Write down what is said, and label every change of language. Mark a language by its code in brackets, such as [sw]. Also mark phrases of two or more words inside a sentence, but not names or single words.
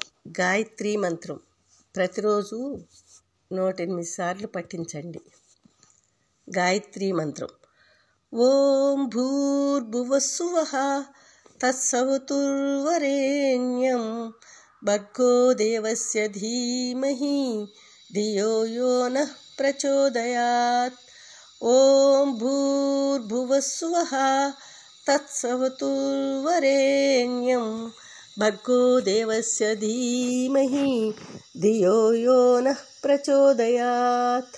[te] గాయత్రీ మంత్రం ప్రతిరోజు 108 సార్లు పఠించండి. గాయత్రీ మంత్రం. [sa] ఓం భూర్భువస్సువః తత్సవితుర్వరేణ్యం భర్గో దేవస్య ధీమహి ధియో యో నః ప్రచోదయాత్. ఓం భూర్భువస్సువః తత్సవితుర్వరేణ్యం భర్గో దేవస్య ధీమహి ధియో యో నః ప్రచోదయాత్.